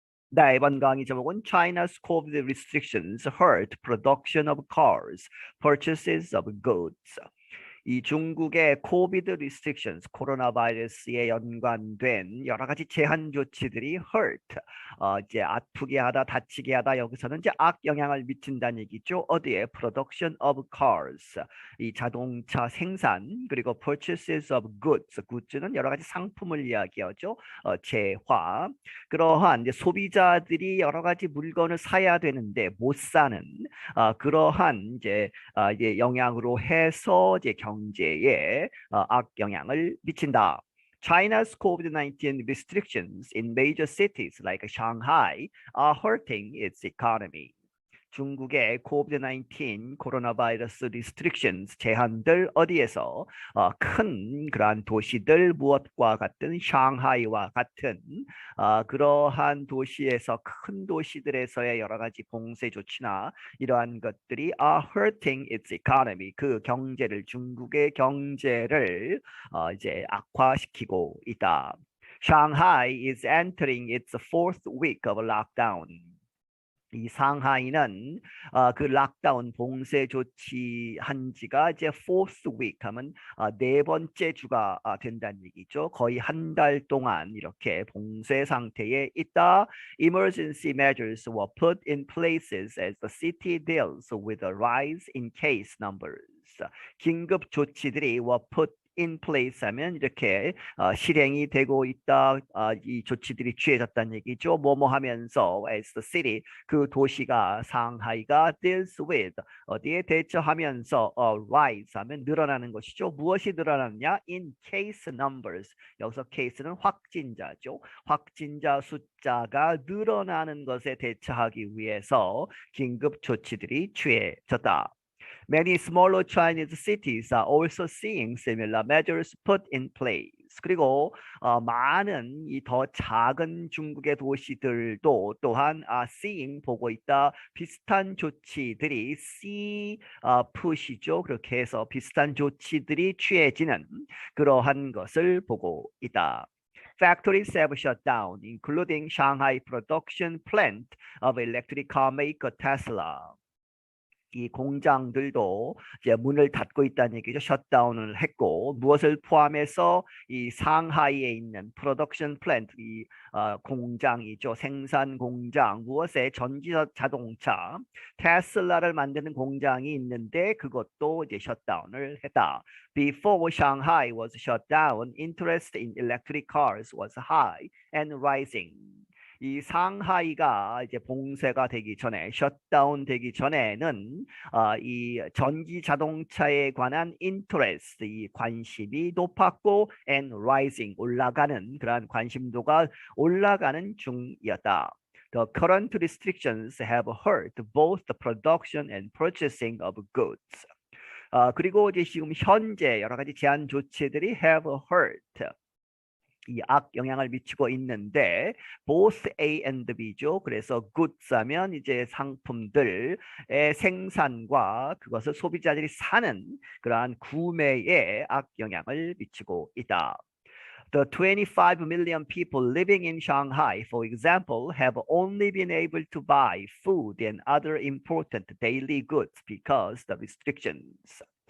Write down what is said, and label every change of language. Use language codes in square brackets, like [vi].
[ko] 네, 이번 강의 제목은 [en] China's COVID restrictions hurt production of cars, purchases of goods. [ko] 이 중국의 코비드 리스트릭션스 코로나 바이러스에 연관된 여러 가지 제한 조치들이 hurt 이제 아프게 하다 다치게 하다 여기서는 이제 악 영향을 미친다는 얘기죠. 어디에 [en] production of cars [ko] 이 자동차 생산 그리고 [en] purchases of goods [ko] 굿즈는 여러 가지 상품을 이야기하죠. 재화 그러한 이제 소비자들이 여러 가지 물건을 사야 되는데 못 사는 그러한 이제 영향으로 해서 이제 경제에 악영향을 미친다. [en] China's COVID-19 restrictions in major cities like Shanghai are hurting its economy. [ko] 중국의 COVID-19 코로나 바이러스 restrictions 제한들 어디에서 큰 그러한 도시들 무엇과 같은 샹하이와 같은 그러한 도시에서 큰 도시들에서의 여러 가지 봉쇄 조치나 이러한 것들이 [en] are hurting its economy [ko] 그 경제를 중국의 경제를 이제 악화시키고 있다. [en] Shanghai is entering its fourth week of lockdown. [ko] 이 상하이는 그 락다운 봉쇄 조치한 지가 이제 [en] fourth week [ko] 하면 네 번째 주가 된다는 얘기죠. 거의 한 달 동안 이렇게 봉쇄 상태에 있다. [en] Emergency measures were put in places as the city deals with a rise in case numbers. [ko] 긴급 조치들이 [en] were put in place [ko] 하면 이렇게 실행이 되고 있다. 이 조치들이 취해졌다는 얘기죠. 뭐뭐 하면서 [en] as the city [ko] 그 도시가 상하이가 [en] deals with [ko] 어디에 대처하면서 rise 하면 늘어나는 것이죠. 무엇이 늘어나느냐? [en] in case numbers [ko] 여기서 case는 확진자죠. 확진자 숫자가 늘어나는 것에 대처하기 위해서 긴급 조치들이 취해졌다. [en] Many smaller Chinese cities are also seeing similar measures put in place. [ko] 그리고 많은 이 더 작은 중국의 도시들도 또한 seeing 보고 있다. 비슷한 조치들이 see push이죠. 그렇게 해서 비슷한 조치들이 취해지는 그러한 것을 보고 있다. [en] Factories have shut down, including Shanghai production plant of electric car maker Tesla. [ko] 이 공장들도 이제 문을 닫고 있다는 얘기죠. 셧다운을 했고 무엇을 포함해서 이 상하이에 있는 프로덕션 플랜트 이 공장이죠. 생산 공장 무엇에 전기 자동차 테슬라를 만드는 공장이 있는데 그것도 이제 셧다운을 했다. [en] Before Shanghai was shut down, interest in electric cars was high and rising. [ko] 이 상하이가 이제 봉쇄가 되기 전에 셧다운 되기 전에는 이 전기 자동차에 관한 인터레스트 이 관심이 높았고 [en] and rising [ko] 올라가는 그러한 관심도가 올라가는 중이었다. [en] The current restrictions have hurt both the production and purchasing of goods. [ko] 그리고 이제 지금 현재 여러 가지 제한 조치들이 [en] have hurt [ko] 이 악 영향을 미치고 있는데 [en] both A and B [ko] 죠. 그래서 goods 하면 이제 상품들의 생산과 그것을 소비자들이 사는 그러한 구매에 악 영향을 미치고 있다. [en] The 25 million people living in Shanghai, for example, have only been able to buy food and other important daily goods because the restrictions.